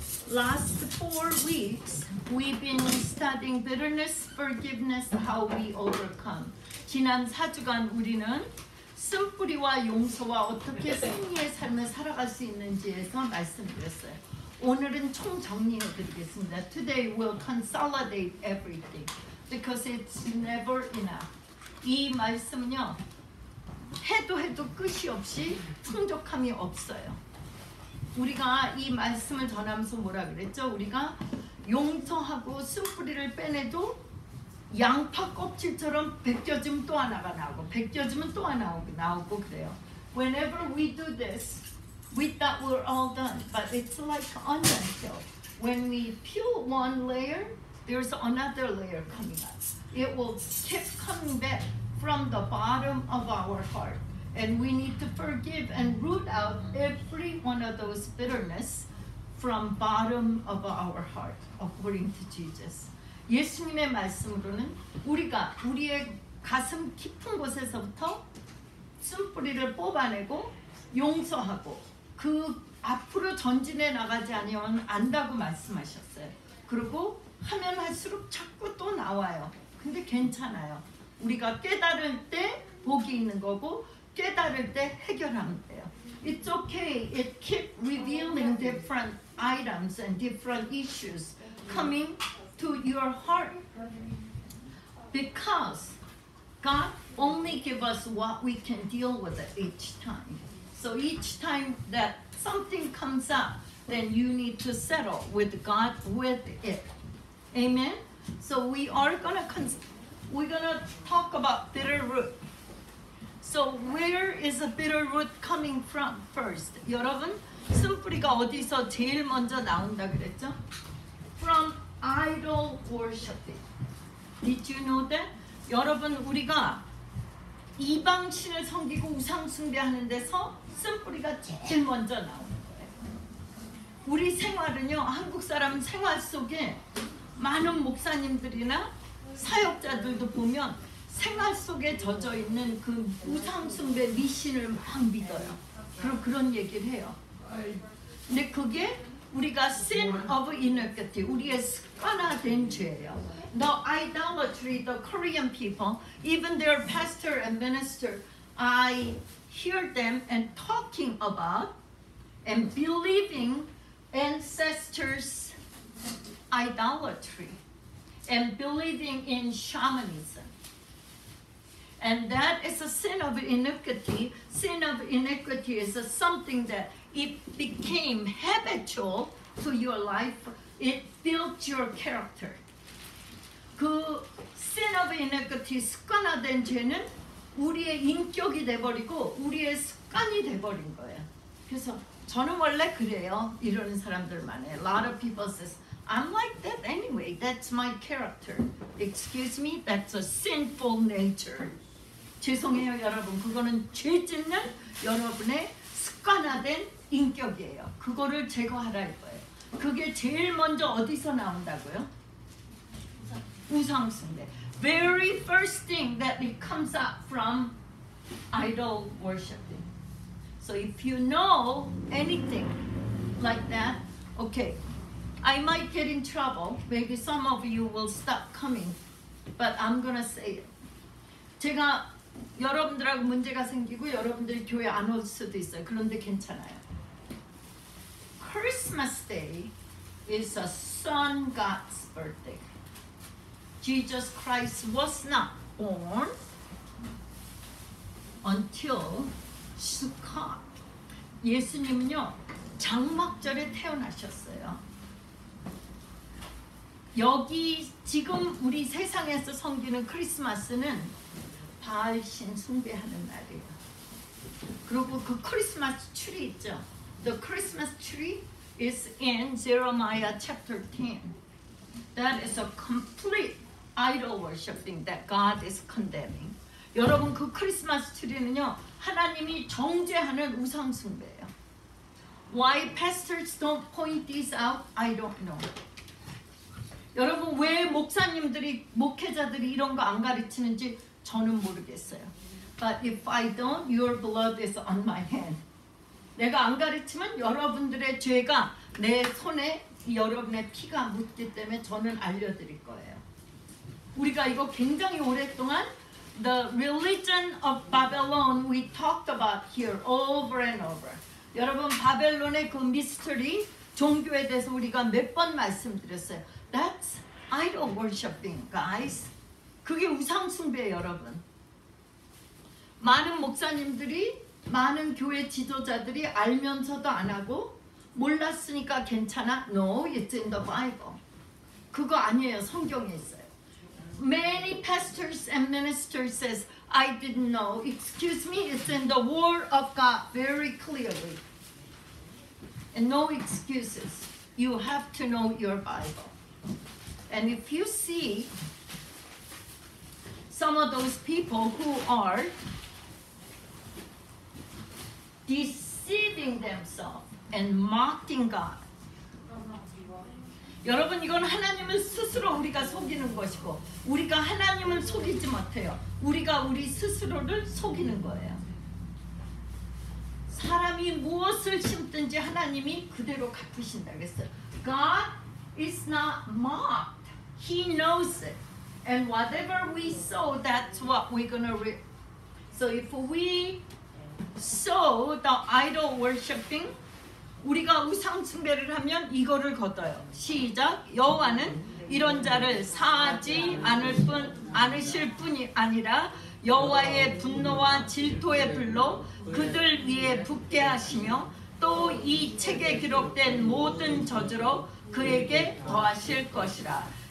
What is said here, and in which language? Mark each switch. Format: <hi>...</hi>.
<en>Last 4 weeks, we've been studying bitterness, forgiveness, how we overcome.</en> <ko>지난 4주간 우리는 쓴뿌리와 용서와 어떻게 승리의 삶을 살아갈 수 있는지에서 말씀드렸어요. 오늘은 총 정리해 드리겠습니다.</ko> <en>Today we'll consolidate everything because it's never enough.</en> <ko>이 말씀은요, 해도 끝이 없이 풍족함이 없어요. 우리가 이 말씀을 전하면서 뭐라 그랬죠? 우리가 용서하고 쓴뿌리를 빼내도 양파 껍질처럼 벗겨지면 또 하나가 나오고 벗겨지면 또 하나 나오고 그래요.</ko> <en>Whenever we do this, we thought we're all done, but it's like onion peel. When we peel one layer, there's another layer coming up. It will keep coming back from the bottom of our heart. And we need to forgive and root out every one of those bitterness from bottom of our heart, according to Jesus.</en> <ko>예수님의 말씀으로는 우리가 우리의 가슴 깊은 곳에서부터 쓴뿌리를 뽑아내고 용서하고 그 앞으로 전진해 나가지 아니하면 안다고 말씀하셨어요. 그리고 하면 할수록 자꾸 또 나와요. 근데 괜찮아요. 우리가 깨달을 때 복이 있는 거고 깨달을 때 해결하면 돼요.</ko> <en>It's okay. It keeps revealing different items and different issues coming to your heart because God only gives us what we can deal with it each time. So each time that something comes up, then you need to settle with God with it. Amen. So we're gonna talk about bitter root. So where is a bitter root coming from first?</en> <ko>여러분, 쓴뿌리가 어디서 제일 먼저 나온다 그랬죠?</ko> <en>From idol worshiping. Did you know that?</en> <ko>여러분, 우리가 이방신을 섬기고 우상 숭배하는 데서 쓴뿌리가 제일 먼저 나오는 거예요. 우리 생활은요, 한국 사람 생활 속에 많은 목사님들이나 사역자들도 보면 생활 속에 젖어 있는 그 우상 숭배 미신을 막 믿어요. 그런 얘기를 해요. 근데 그게 우리가</ko> <en>sin of iniquity,</en> <ko>우리의 습관화된 죄예요.</ko> <en>The idolatry, the Korean people, even their pastor and minister, I hear them and talking about and believing ancestors' idolatry and believing in shamanism. And that is a sin of iniquity. Sin of iniquity is something that it became habitual to your life. It built your character.</en> <ko>그</ko> <en>sin of iniquity,</en> <ko>습관화된 죄는 우리의 인격이 돼버리고 우리의 습관이 돼버린 거예요. 그래서 저는 원래 그래요. 이러는 사람들 많아요.</ko> <en>A lot of people says, I'm like that anyway. That's my character. Excuse me, that's a sinful nature.</en> <ko>죄송해요 여러분, 그거는 죄 짓는 여러분의 습관화된 인격이에요. 그거를 제거하라 이거예요. 그게 제일 먼저 어디서 나온다고요? 우상 숭배.</ko> <en>Very first thing that it comes up from idol worshiping. So if you know anything like that, okay, I might get in trouble. Maybe some of you will stop coming, but I'm gonna say it.</en> <ko>제가 여러분들하고 문제가 생기고 여러분들이 교회 안 올 수도 있어요. 그런데 괜찮아요.</ko> <en>Christmas Day is a son God's birthday. Jesus Christ was not born until Sukkot.</en> <ko>예수님은요, 장막절에 태어나셨어요. 여기 지금 우리 세상에서 섬기는 크리스마스는 바알신 숭배하는 날이에요. 그리고 그 크리스마스 트리 있죠?</ko> <en>The Christmas tree is in Jeremiah chapter 10. That is a complete idol worshiping that God is condemning.</en> <ko>여러분, 그 크리스마스 트리는요, 하나님이 정죄하는 우상 숭배예요.</ko> <en>Why pastors don't point these out? I don't know.</en> <ko>여러분, 왜 목사님들이, 목회자들이 이런 거 안 가르치는지 저는 모르겠어요.</ko> <en>But if I don't, your blood is on my hand.</en> <ko>내가 안 가르치면 여러분들의 죄가 내 손에 여러분의 피가 묻기 때문에 저는 알려드릴 거예요. 우리가 이거 굉장히 오랫동안</ko> <en>The religion of Babylon we talked about here over and over.</en> <ko>여러분 바벨론의 그 미스터리 종교에 대해서 우리가 몇 번 말씀드렸어요.</ko> <en>That's idol worshiping, guys.</en> <ko>그게 우상 숭배예요, 여러분. 많은 목사님들이 많은 교회 지도자들이 알면서도 안 하고 몰랐으니까 괜찮아?</ko> <en>No, it's in the Bible.</en> <ko>그거 아니에요. 성경에 있어요.</ko> <en>Many pastors and ministers says, I didn't know. Excuse me, it's in the Word of God very clearly. And no excuses. You have to know your Bible. And if you see some of those people who are deceiving themselves and mocking God.</en> <ko>여러분 이건 하나님을 스스로 우리가 속이는 것이고 우리가 하나님을 속이지 못해요. 우리가 우리 스스로를 속이는 거예요. 사람이 무엇을 심든지 하나님이 그대로 갚으신다 그랬어요.</ko> <en>God is not mocked. He knows it. And whatever we sow, that's what we're going to reap. So if we sow the idol worshiping,</en> <ko>우리가 우상 숭배를 하면 이거를 거둬요. 시작. 여호와는 이런 자를 사하지 않으실 뿐이 아니라 여호와의 분노와 질투의 불로 그들 위에 붓게 하시며 또 이 책에 기록된 모든 저주로 그에게 더하실 것이라.</ko>